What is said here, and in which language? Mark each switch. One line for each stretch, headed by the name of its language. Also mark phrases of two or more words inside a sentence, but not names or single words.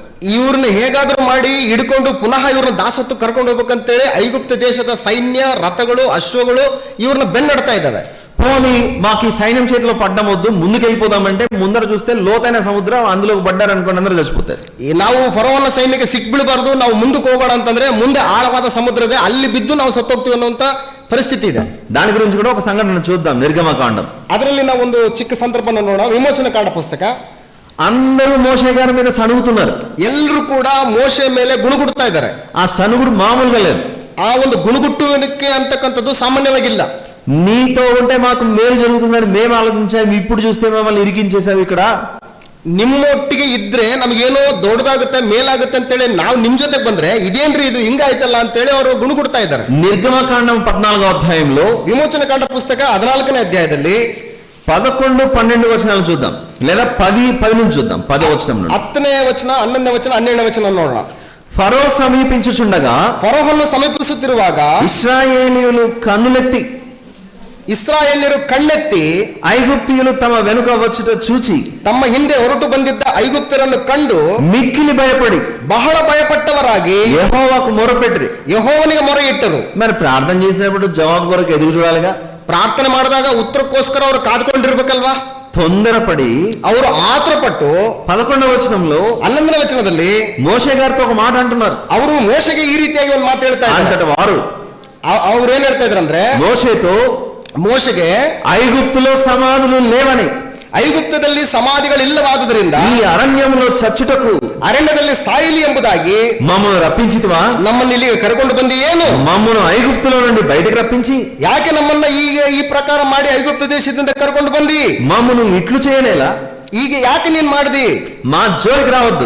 Kannada: ಇವ್ರನ್ನ ಹೇಗಾದ್ರೂ ಮಾಡಿ ಹಿಡ್ಕೊಂಡು ಪುನಃ ಇವ್ರನ್ನ ದಾಸತ್ತು ಕರ್ಕೊಂಡು ಹೋಗ್ಬೇಕಂತೇಳಿ ಐಗುಪ್ತ ದೇಶದ ಸೈನ್ಯ, ರಥಗಳು, ಅಶ್ವಗಳು ಇವ್ರನ್ನ ಬೆನ್ನಡ್ತಾ ಇದ್ದಾವೆ.
Telugu: పోనీ మాకు ఈ సైన్యం చేతిలో పడ్డం వద్దు, ముందుకెళ్ళిపోదామంటే ముందర చూస్తే లోతైన సముద్రం, అందులోకి పడ్డారు అనుకోండి, అందరూ చచ్చిపోతారు.
Kannada: ನಾವು ಫರೋಹನ ಸೈನ್ಯಕ್ಕೆ ಸಿಕ್ಬಿಡಬಾರ್ದು, ನಾವು ಮುಂದಕ್ಕೆ ಹೋಗೋಣ ಅಂತಂದ್ರೆ ಮುಂದೆ ಆಳವಾದ ಸಮುದ್ರ ಇದೆ, ಅಲ್ಲಿ ಬಿದ್ದು ನಾವು ಸತ್ತೋಗ್ತೀವಿ ಅನ್ನುವಂತ ಪರಿಸ್ಥಿತಿ ಇದೆ.
Telugu: దాని గురించి కూడా ఒక సంఘటన చూద్దాం. నిర్గమకాండం,
Kannada: ಅದರಲ್ಲಿ ನಾವು ಒಂದು ಚಿಕ್ಕ ಸಂದರ್ಭನ ನೋಡೋಣ. ವಿಮೋಚನ ಕಾಂಡ ಪುಸ್ತಕ.
Telugu: అందరూ మోషే గారి మీద సనుగుతున్నారు.
Kannada: ಎಲ್ಲರೂ ಕೂಡ ಮೋಶೆ ಮೇಲೆ ಗುಣಗುಡ್ತಾ ಇದ್ದಾರೆ.
Telugu: ఆ సనుగుడు మామూలుగా లేదు.
Kannada: ಆ ಒಂದು ಗುಣಗುಟ್ಟುವಿಕೆ ಅಂತಕ್ಕಂಥದ್ದು ಸಾಮಾನ್ಯವಾಗಿಲ್ಲ.
Telugu: నీతో ఉంటే మాకు మేలు జరుగుతుందని మేము ఆలోచించాము, ఇప్పుడు చూస్తే మమ్మల్ని ఇరికించేసావు ఇక్కడ.
Kannada: ನಿಮ್ಮೊಟ್ಟಿಗೆ ಇದ್ರೆ ನಮಗೇನೋ ದೊಡ್ಡದಾಗುತ್ತೆ ಮೇಲಾಗುತ್ತೆ ಅಂತೇಳಿ ನಾವು ನಿಮ್ ಜೊತೆಗೆ ಬಂದ್ರೆ ಇದೇನ್ರಿ ಇದು ಹಿಂಗಾಯ್ತಲ್ಲ ಅಂತೇಳಿ ಅವರು ಗುಣಗುಡ್ತಾ ಇದ್ದಾರೆ.
Telugu: నిర్గమకాండం 14వ అధ్యాయంలో
Kannada: ವಿಮೋಚನ ಕಾಂಡ ಪುಸ್ತಕ 14ನೇ ಅಧ್ಯಾಯದಲ್ಲಿ
Telugu: 11, 12 వచనాలు చూద్దాం, లేదా 10, 10 నుంచి చూద్దాం. 10వ వచనం నుండి
Kannada: 10ನೇ ವಚನ, 11ನೇ ವಚನ, 12ನೇ ವಚನ ನೋಡೋಣ.
Telugu: ఫరో సమీపించుచుండగా
Kannada: ಫರೋಹನ್ನು ಸಮೀಪಿಸುತ್ತಿರುವಾಗ
Telugu: ఇశ్రాయేలీయులు కన్నులెత్తి
Kannada: ಇಸ್ರಾಯೇಲ್ಯರು ಕಣ್ಣೆತ್ತಿ
Telugu: ఐగుప్తీయులు తమ వెనుక వచ్చుట చూచి
Kannada: ತಮ್ಮ ಹಿಂದೆ ಹೊರಟು ಬಂದಿದ್ದ ಐಗುಪ್ತರನ್ನು ಕಂಡು
Telugu: మిక్కిలి భయపడి
Kannada: ಬಹಳ ಭಯಪಟ್ಟವರಾಗಿ
Telugu: యెహోవాకు మొరపెట్టిరి.
Kannada: ಯೆಹೋವನಿಗೆ ಮೊರೆ ಇಟ್ಟರು.
Telugu: మరి ప్రార్థన చేసినప్పుడు జవాబు కొరకు ఎదురు చూడాలిగా.
Kannada: ಪ್ರಾರ್ಥನೆ ಮಾಡಿದಾಗ ಉತ್ತರಕ್ಕೋಸ್ಕರ ಅವರು ಕಾದ್ಕೊಂಡಿರ್ಬೇಕಲ್ವಾ.
Telugu: తొందరపడి
Kannada: ಅವರು ಆತುರಪಟ್ಟು
Telugu: 11వ వచనంలో
Kannada: 11ನೇ ವಚನದಲ್ಲಿ
Telugu: మోషే గారితో ఒక మాట అంటున్నారు.
Kannada: ಅವರು ಮೋಶೆಗೆ ಈ ರೀತಿಯಾಗಿ ಒಂದು ಮಾತು ಹೇಳ್ತಾ ಇದ್ದಾರೆ.
Telugu: అంతట వారు
Kannada: ಅವ್ರು ಏನ್ ಹೇಳ್ತಾ ಇದ್ರಂದ್ರೆ,
Telugu: మోషేతో
Kannada: ಮೋಶೆಗೆ
Telugu: ఐగుప్తులో సమాధులు లేవని,
Kannada: ಐಗುಪ್ತದಲ್ಲಿ ಸಮಾಧಿಗಳಿಲ್ಲವಾದುದರಿಂದ
Telugu: ఈ అరణ్యంలో చచ్చుటకు
Kannada: ಅರಣ್ಯದಲ್ಲಿ ಸಾಯಲಿ ಎಂಬುದಾಗಿ
Telugu: మమ్మను రప్పించితివా,
Kannada: ನಮ್ಮನ್ನು ಇಲ್ಲಿಗೆ ಕರ್ಕೊಂಡು ಬಂದಿ ಏನು,
Telugu: మమ్మను ఐగుప్తులో నుండి బయటకు రప్పించి
Kannada: ಯಾಕೆ ನಮ್ಮನ್ನ ಈಗ ಈ ಪ್ರಕಾರ ಮಾಡಿ ಐಗುಪ್ತ ದೇಶದಿಂದ ಕರ್ಕೊಂಡು ಬಂದಿ,
Telugu: మమ్మను ఇట్లు చేయనేలా,
Kannada: ಈಗ ಯಾಕೆ ನೀನ್ ಮಾಡ್ದಿ,
Telugu: మా జోలికి రావద్దు,